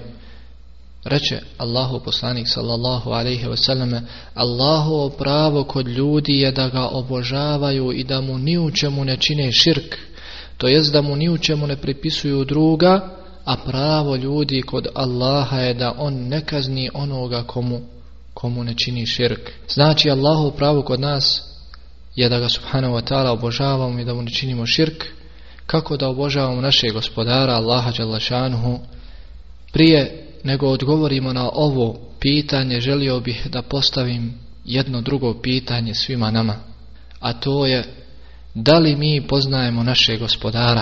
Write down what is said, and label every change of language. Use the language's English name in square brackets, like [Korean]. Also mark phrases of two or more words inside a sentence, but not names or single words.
[Bosnian] Reče Allahov poslanik [Arabic] صلى الله عليه وسلم: [Bosnian] Allahovo pravo kod ljudi je da ga obožavaju i da mu ni u čemu ne čine širk, to jest da mu ni u čemu ne pripisuju druga, a pravo ljudi kod Allaha je da on ne kazni onoga komu ne čini širk. Znači Allahovo pravo kod nas je da ga [Arabic] سبحانه وتعالى [Bosnian] obožavamo i da mu ne činimo širk. Kako da obožavamo našeg gospodara Allaha [Arabic] جل شأنه? [Bosnian] Prije nego odgovorimo na ovo pitanje, želio bih da postavim jedno drugo pitanje svima nama, a to je: da li mi poznajemo našeg gospodara?